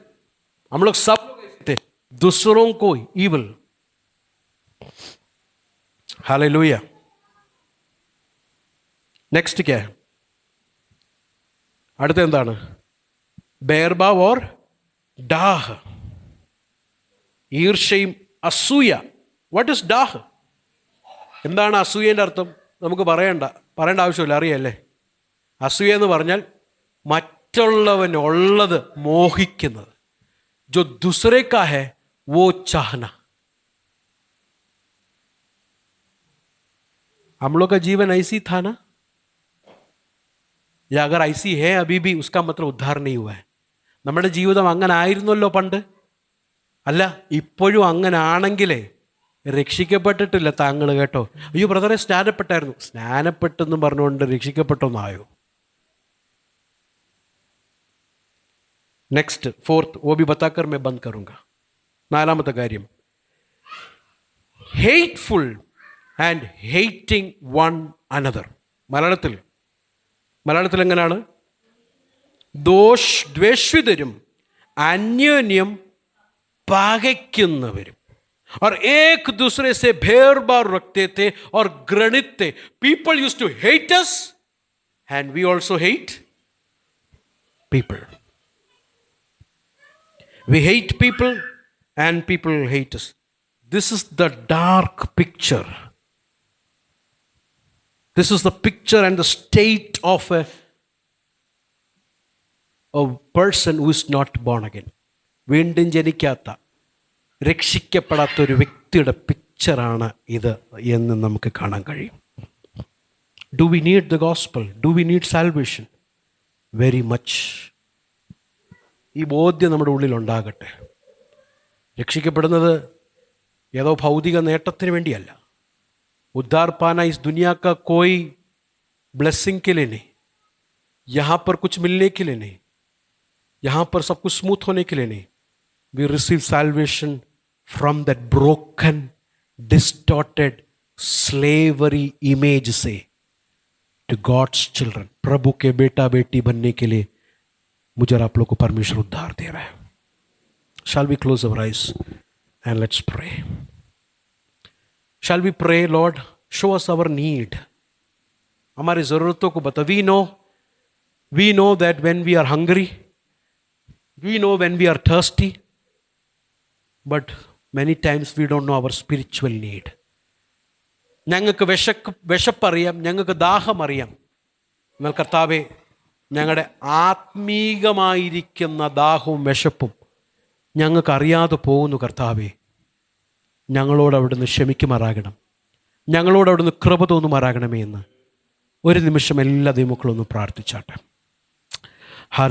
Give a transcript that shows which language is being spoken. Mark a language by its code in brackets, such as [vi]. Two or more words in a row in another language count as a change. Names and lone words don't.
[hi] हम लोग सब दूसरों को evil. हालेलुया. നെക്സ്റ്റ് क्या है? [ml] അടുത്ത എന്താണ്? [hi] बैरभाव और डाह, [ml] ഈർഷ്യയും അസൂയ. [en] What is [ml] ഡാഹ്? എന്താണ് അസൂയേൻ്റെ അർത്ഥം? നമുക്ക് പറയേണ്ട ആവശ്യമില്ല, അറിയല്ലേ. അസൂയ എന്ന് പറഞ്ഞാൽ മറ്റുള്ളവനുള്ളത് മോഹിക്കുന്നത്. [hi] जो दूसरे का है वो चाहना. हम लोग का जीवन ऐसी था ना, या अगर ऐसी है अभी भी, उसका मतलब उद्धार नहीं हुआ है. [ml] നമ്മുടെ ജീവിതം അങ്ങനെ ആയിരുന്നല്ലോ പണ്ട്. അല്ല, ഇപ്പോഴും അങ്ങനെ ആണെങ്കിലേ രക്ഷിക്കപ്പെട്ടിട്ടില്ല താങ്കൾ, കേട്ടോ. അയ്യോ ബ്രദറെ സ്നാനപ്പെട്ടായിരുന്നു, സ്നാനപ്പെട്ടെന്നും പറഞ്ഞുകൊണ്ട് രക്ഷിക്കപ്പെട്ടൊന്നായോ? [en] Next fourth, [hi] वो भी बताकर मैं बंद करूंगा. [ml] നാലാമത്തെ കാര്യം, [en] hateful and hating one another. [ml] മലയാളത്തിൽ എങ്ങനെയാണ്? ദ്വേഷിതരും അന്യോന്യം പകയ്ക്കുന്നവരും. [hi] और एक दूसरे से भेदभाव रखते थे और घृणित थे. [en] People used to hate us and we also hate people. We hate people and people hate us. This is the dark picture. This is the picture and the state of a person who is not born again. [ml] വീണ്ടും ജനിക്കാത്ത, രക്ഷിക്കപ്പെടാത്തൊരു വ്യക്തിയുടെ പിക്ചറാണ് ഇത് എന്ന് നമുക്ക് കാണാൻ കഴിയും. [en] Do we need the gospel? Do we need salvation? Very much. [ml] ഈ ബോധ്യം നമ്മുടെ ഉള്ളിലുണ്ടാകട്ടെ. രക്ഷിക്കപ്പെടുന്നത് ഏതോ ഭൗതിക നേട്ടത്തിന് വേണ്ടിയല്ല. [hi] उद्धार पाना इस दुनिया का कोई ब्लेसिंग के लिए नहीं, यहाँ पर कुछ मिलने के लिए नहीं, यहाँ पर सब कुछ स्मूथ होने के लिए नहीं. [en] We receive salvation from that broken, distorted slavery image से to God's children. [hi] प्रभु के बेटा बेटी बनने के लिए मुझे और आप लोग को परमेश्वर उद्धार दे रहा है. [en] Shall we close our eyes and let's pray? Shall we pray? Lord, show us our need. [hi] हमारी ज़रूरतों को बता. [en] We know that when we are hungry, we know when we are thirsty, but many times we don't know our spiritual need. [ml] ഞങ്ങൾക്ക് വിശപ്പറിയാം, ഞങ്ങൾക്ക് ദാഹമറിയാം. എന്നാൽ കർത്താവേ, ഞങ്ങളുടെ ആത്മീകമായിരിക്കുന്ന ദാഹവും വിശപ്പും ഞങ്ങൾക്ക് അറിയാതെ പോകുന്നു. കർത്താവേ, ഞങ്ങളോട് അവിടുന്ന് ക്ഷമിക്കുമാറാകണം, ഞങ്ങളോട് അവിടുന്ന് കൃപ തോന്നുമാറാകണമേ എന്ന് ഒരു നിമിഷം എല്ലാ ദൈവമക്കളൊന്ന് പ്രാർത്ഥിച്ചാട്ടെ.